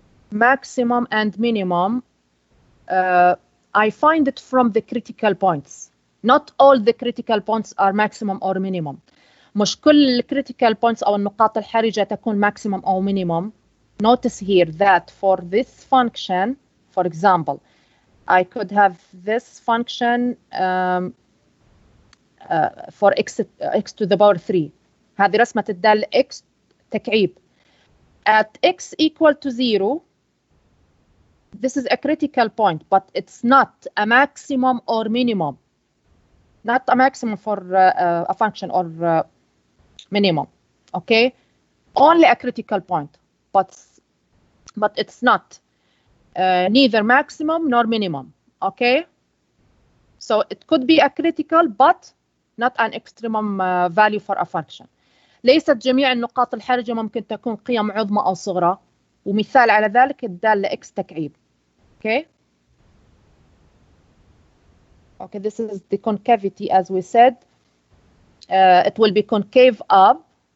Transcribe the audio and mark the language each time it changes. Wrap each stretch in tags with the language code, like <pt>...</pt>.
<en>Maximum and minimum, I find it from the critical points. Not all the critical points are maximum or minimum.</en> <ar>مش كل</ar> <en>critical points</en> <ar>أو النقاط الحرجة تكون maximum أو minimum.</ar> <en>Notice here that for this function, for example, I could have this function for x to the power 3.</en> <ar>هذه رسمة الدالة x تكعيب.</ar> <en>At x equal to 0, this is a critical point, but it's not a maximum or minimum. Not a maximum for a function or minimum, okay? Only a critical point, but it's not neither maximum nor minimum, okay? So it could be a critical, but not an extremum value for a function.</en> <ar>ليست جميع النقاط الحرجة ممكن تكون قيم عظمى أو صغرى، ومثال على ذلك الدالة x تكعيب.</ar> <en>Okay. Okay, this is the concavity as we said. It will be concave up.</en>